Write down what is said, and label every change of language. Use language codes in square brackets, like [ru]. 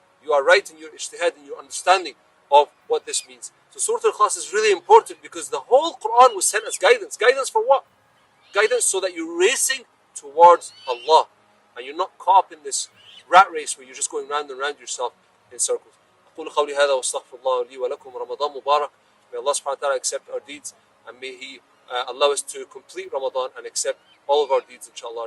[en] You are right in your ijtihad and your understanding of what this means. So Surah Al-Ikhlas is really important because the whole Quran was sent as guidance. Guidance for what? Guidance so that you're racing towards Allah. And you're not caught up in this rat race where you're just going round and round yourself in circles. [ar] أقول قولي هذا واستغفر الله لي ولكم. رمضان مبارك. [en] May Allah subhanahu wa ta'ala accept our deeds, and may He allow us to complete Ramadan and accept all of our deeds, inshallah.